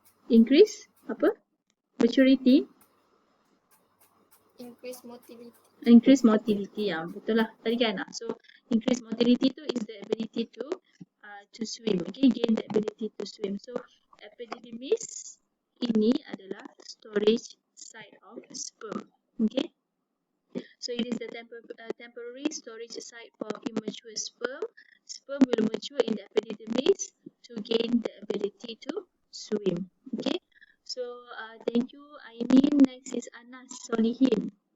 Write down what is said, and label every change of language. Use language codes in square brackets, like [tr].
[en] Increase? [ms] Apa? [en] Maturity? Increased motility. Increase motility, [ms] ya, betul lah tadi kan. [en] So increase motility [ms] tu [en] is the ability to swim. Okay, gain the ability to swim. So epididymis [ms] ini adalah [en] storage site of sperm. Okay, so it is the temporary storage site for immature sperm. Sperm will mature in the epididymis to gain the ability to swim. Okay, so thank you Ainin. Next is Anas Solihin.